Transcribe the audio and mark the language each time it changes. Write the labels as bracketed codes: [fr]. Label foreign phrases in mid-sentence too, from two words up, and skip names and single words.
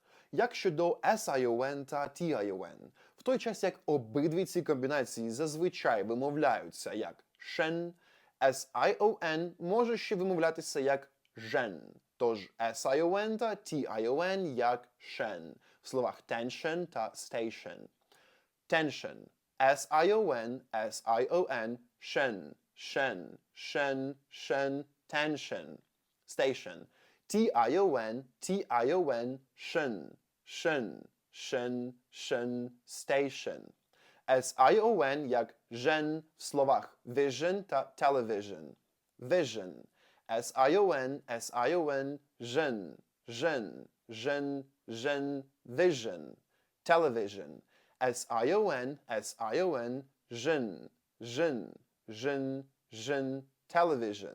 [uk] Як щодо sion та tion? В той час як обидві ці комбінації зазвичай вимовляються як шен, sion може ще вимовлятися як жен. Тож sion та tion як шен в словах tension та station. [en] Tension. sion, shen, shen, shen, shen, tension. Station. tion, shen, shen, shen, shen, station. [uk] sion як жен в словах vision та television. [en] Vision. sion, жен, жен, жен, жен, vision. Television. sion, жен, жен, жен, жен, television.